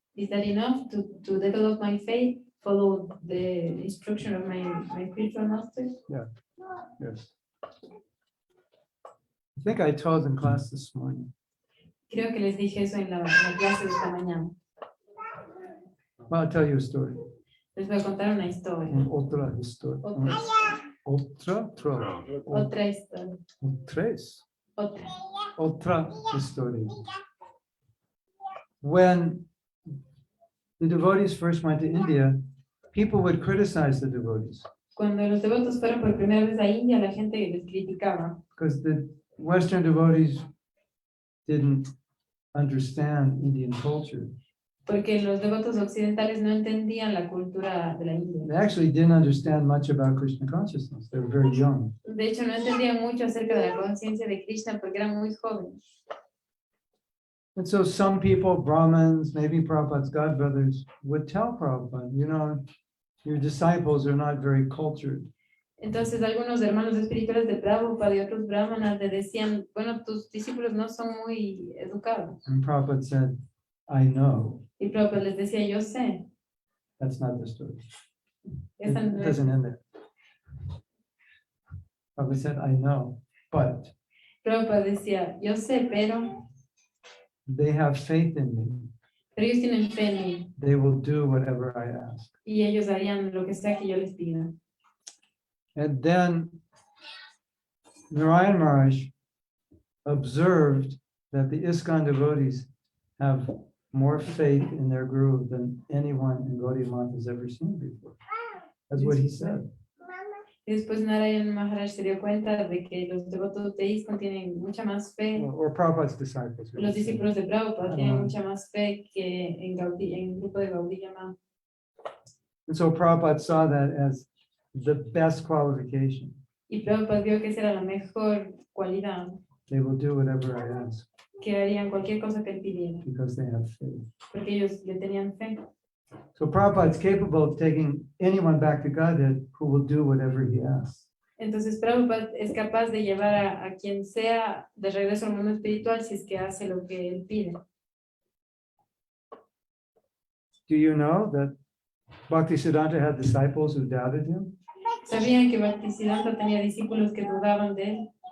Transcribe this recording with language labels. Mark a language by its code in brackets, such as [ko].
[en] Is that enough to develop my faith? Follow the instruction of my spiritual master? Yes. I think I told in class this morning. [es] Creo que les dije eso en la clase de esta mañana. [en] Well, I'll tell you a story. [es] Les voy a contar una historia. Otra historia. Otra Otra historia. Tres. Otra. Otra historia. [en] When the devotees first went to India, people would criticize the devotees [es] Cuando los devotos fueron por primera vez a India, la gente les criticaba. [en] because the Western devotees didn't understand Indian culture. [es] Porque los devotos occidentales no entendían la cultura de la India. [en] They actually didn't understand much about Krishna consciousness. They were very young. [es] De hecho, no entendían mucho acerca de la conciencia de Krishna porque eran muy jóvenes. [en] And so some people, Brahmins, maybe Prabhupada's godbrothers, would tell Prabhupada, you know, your disciples are not very cultured. [es] Entonces, algunos hermanos espirituales de Prabhupada y otros brahmanas le decían, bueno, tus discípulos no son muy educados. [en] And Prabhupada said, I know. [es] Y Prabhupada les decía, yo sé. [en] That's not the story. It [es] Esa no es- [en] doesn't end there. Prabhupada said, I know, but [es] Prabhupada decía, yo sé, pero [en] they have faith in me. [es] ellos tienen fe en mí [en] They will do whatever I ask. [es] y ellos harían lo que sea que yo les pida. [en] And then Narayan Maharaj observed that the ISKCON devotees have more faith in their guru than anyone in Gaudiya Math has ever seen before. That's what he said. [es] Y después Narayan Maharaj se dio cuenta de que los devotos de ISKCON tienen mucha más fe. [en] Or Prabhupada's disciples. [es] Los discípulos de Prabhupada tienen Ajá. mucha más fe que en el grupo de Gaudiya Math. [en] And so Prabhupada saw that as the best qualification. [es] Y Prabhupada vio que esa era la mejor cualidad, [en] They will do whatever I ask [es] que harían cualquier cosa que él pidiera, [en] because they have faith. [es] porque ellos le tenían fe. [en] So Prabhupada is capable of taking anyone back to Godhead who will do whatever he asks. [es] Entonces Prabhupada es capaz de llevar a quien sea de regreso al mundo espiritual si es que hace lo que él pide. [en] Do you know that Bhaktisiddhanta had disciples who doubted him, [es] ¿Sabían que Bhaktisiddhanta tenía discípulos que dudaban de él